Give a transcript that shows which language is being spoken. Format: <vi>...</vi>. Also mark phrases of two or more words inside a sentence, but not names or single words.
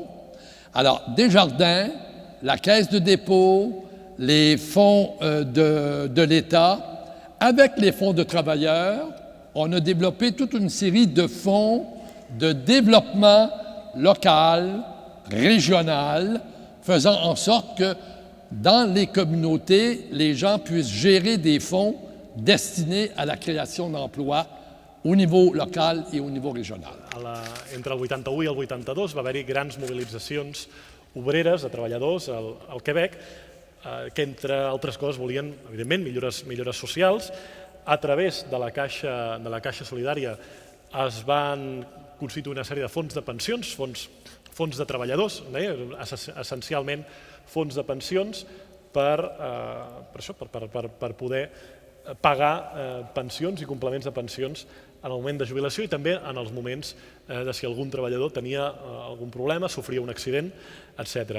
<fr>Alors, Desjardins, la Caisse de dépôt, les fonds de l'État, avec les fonds de travailleurs, on a développé toute une série de fonds de développement local, régional, faisant en sorte que dans les communautés, les gens puissent gérer des fonds destinés à la création d'emplois au niveau local i au niveau regional.</fr> <ca>Entre el 81 i el 82 va haver-hi grans mobilitzacions obreres de treballadors al Quebec que, entre altres coses, volien, evidentment, millores socials. A través de la Caixa Solidària es van constituir una sèrie de fons de pensions, fons de treballadors, essencialment fons de pensions per poder pagar pensions i complements de pensions en el moment de jubilació i també en els moments de si algun treballador tenia algun problema, sofria un accident, etc.</ca>